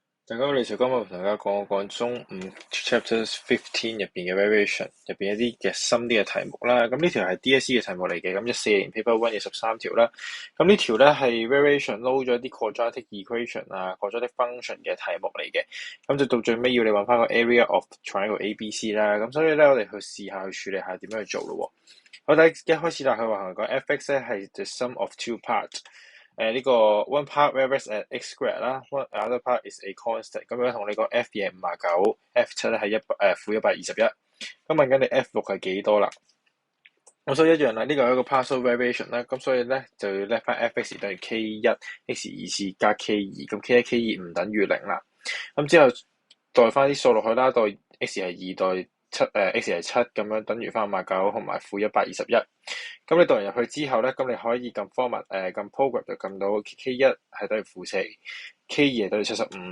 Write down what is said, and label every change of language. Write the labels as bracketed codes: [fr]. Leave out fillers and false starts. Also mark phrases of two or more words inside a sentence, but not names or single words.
[yue] 大家好，李兆今日同大家講中五 Chapters 15入邊嘅 variation 入邊一啲嘅深啲嘅題目啦。咁呢條係 DSE 嘅題目嚟嘅，咁14年 Paper 1嘅13條啦。咁呢條咧係 variation 撈咗啲 [en] quadratic equation [yue] 啊、 [en] quadratic function [yue] 嘅題目嚟嘅。咁就到最尾要你揾翻個 [en] area of triangle ABC [yue] 啦。咁所以咧我哋去試下去處理下點樣去做咯。我哋一開始啦，佢話個 f(x) 咧係 [en] the sum of two parts。呢個 one part varies at x squared 啦，one other part is a constant。 [yue] 咁樣同你講 f 嘢59，f7咧係負121。咁問緊你 f6係幾多啦？咁所以一樣啦，呢個係一個 [en] partial variation [yue] 啦。咁所以咧就要叻翻 f(x) 等於 k1，x 次加 k2。咁 k1、k2 唔等於0啦。咁之後代翻啲數落去啦，代 x 係2，代x 係7，咁樣等於翻59同埋負121。咁你讀完入去之後咧，咁你可以撳 format，撳 program 就撳到 k1 係等於負4，k2 係等於75。